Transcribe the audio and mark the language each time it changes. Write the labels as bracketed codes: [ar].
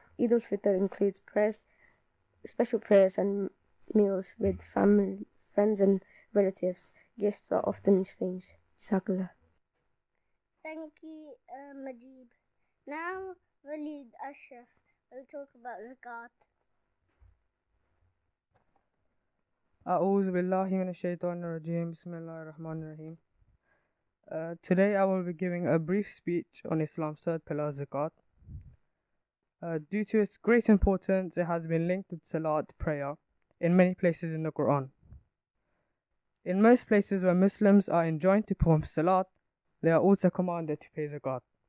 [en] Eid al-Fitr includes special prayers and meals with family, friends and relatives. Gifts are often exchanged. Jazakallah. Thank you, Majib. Now, Walid Ashraf will talk about zakat. [ar] أعوذ بالله من الشيطان الرجيم بسم الله الرحمن الرحيم. [en] Today I will be giving a brief speech on Islam's third pillar, zakat. Due to its great importance, it has been linked with salat, prayer, in many places in the Quran. In most places where Muslims are enjoined to perform salat, they are also commanded to pay zakat.